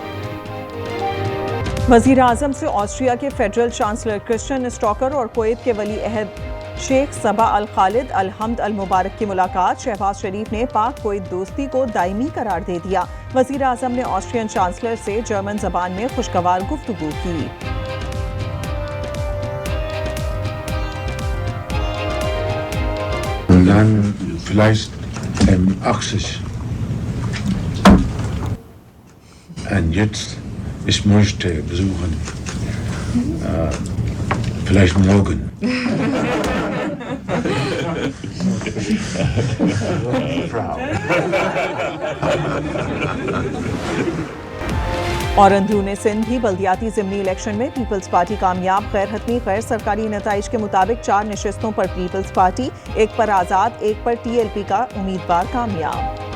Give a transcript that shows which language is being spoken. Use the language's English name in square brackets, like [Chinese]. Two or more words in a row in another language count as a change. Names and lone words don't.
[Urdu] وزیر اعظم سے آسٹریا کے [English] federal chancellor [Urdu] کرسچن اسٹاکر اور کویت کے ولی عہد شیخ صبا الخالد الحمد المبارک کی ملاقات، شہباز شریف نے پاک کویت دوستی کو دائمی قرار دے دیا، وزیر اعظم نے آسٹریین چانسلر سے جرمن زبان میں خوشگوار گفتگو کی۔ [German] Dann vielleicht M80. Und jetzt, ich möchte besuchen, vielleicht morgen. [Urdu] اور اندرون سندھ بھی بلدیاتی ضمنی الیکشن میں پیپلز پارٹی کامیاب، غیر حتمی غیر سرکاری نتائج کے مطابق 4 نشستوں پر پیپلز پارٹی، 1 پر آزاد، 1 پر TLP کا امیدوار کامیاب۔